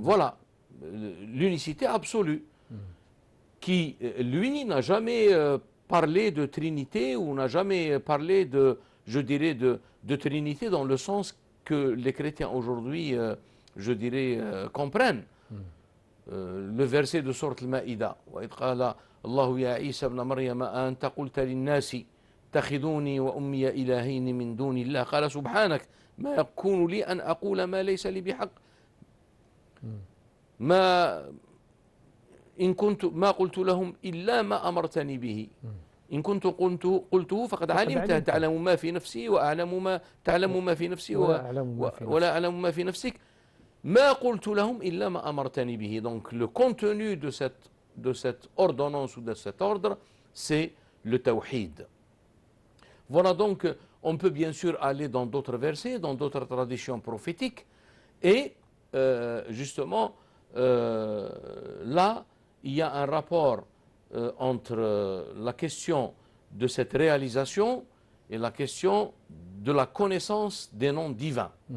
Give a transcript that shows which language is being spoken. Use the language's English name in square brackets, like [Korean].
[French] Voilà, l'unicité absolue, qui, lui, n'a jamais parlé de Trinité ou n'a jamais parlé de, je dirais, de Trinité dans le sens que les chrétiens aujourd'hui, je dirais, comprennent. Le verset de sourate Al-Maïda, [Arabic] وَإِذْ قَالَ اللَّهُ يَا عِيسَى ابْنَ مَرْيَمَ أَأَنْتَ قُلْتَ لِلنَّاسِ اتَّخِذُونِي وَأُمِّيَ إِلَٰهَيْنِ مِن دُونِ اللَّهِ قَالَ سُبْحَانَكَ ما يكون لي أن أقول ما ليس لي بحق ما إن كنت ما قلت لهم إلا ما أمرتني به إن كنت قلته فقد علمته تعلم ما في نفسي وأعلم ما تعلم ما في نفسي ولا أعلم ما في نفسك ما قلت لهم إلا ما أمرتني به. [French] Donc le contenu de cette ordonnance ou de cet ordre, c'est le tawhid. Voilà, donc on peut bien sûr aller dans d'autres versets, dans d'autres traditions prophétiques, et justement là il y a un rapport entre la question de cette réalisation et la question de la connaissance des noms divins.